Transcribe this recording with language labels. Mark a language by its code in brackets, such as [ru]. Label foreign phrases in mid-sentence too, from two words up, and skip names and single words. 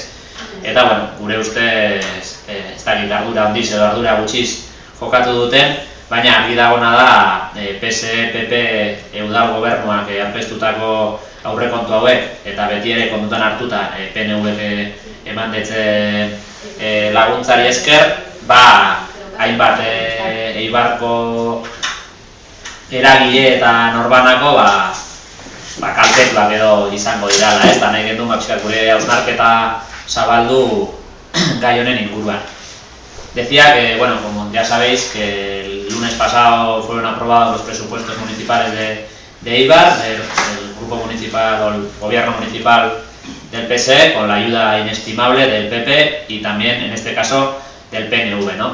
[eu] Eta, gure ustez ez dakit ardura handiz edo ardura gutxiz jokatu duten, baina argi dagona da PSE, PP, udal gobernuak aurkeztutako aurrekontu hauek eta beti ere kontutan hartuta PNV eman ditzen laguntzari esker, hainbat Eibarko eragile eta norbanako kaltetuak edo izango dirala, ez? Nahi genuen gure hausnarketa zabaldu gai honen inguruan. [es] Decía que, como ya sabéis, que el lunes pasado fueron aprobados los presupuestos municipales de Eibar, del grupo municipal o el gobierno municipal del PSE, con la ayuda inestimable del PP y también, en este caso, del PNV, ¿no?